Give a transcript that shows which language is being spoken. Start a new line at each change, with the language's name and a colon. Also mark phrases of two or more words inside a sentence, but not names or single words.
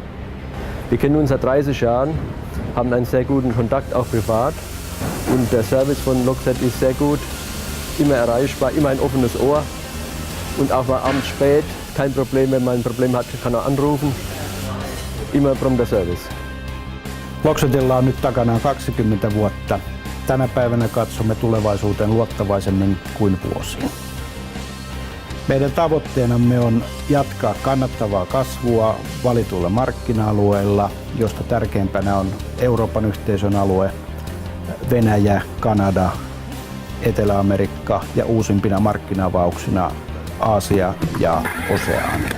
German: Wir kennen uns seit 30 Jahren, haben einen sehr guten Kontakt auch privat. Und der Service von Loxet ist sehr gut, immer erreichbar, immer ein offenes Ohr. Und auch mal abends spät, kein Problem, wenn man ein Problem hat, kann er anrufen. Immer prompter Service.
Finnish: Loxetilla on nyt takanaan 20 vuotta. Tänä päivänä katsomme tulevaisuuteen luottavaisemmin kuin vuosiin. Meidän tavoitteenamme on jatkaa kannattavaa kasvua valituilla markkina-alueilla, josta tärkeimpänä on Euroopan yhteisön alue, Venäjä, Kanada, Etelä-Amerikka ja uusimpina markkina-avauksina Aasia ja Oseania.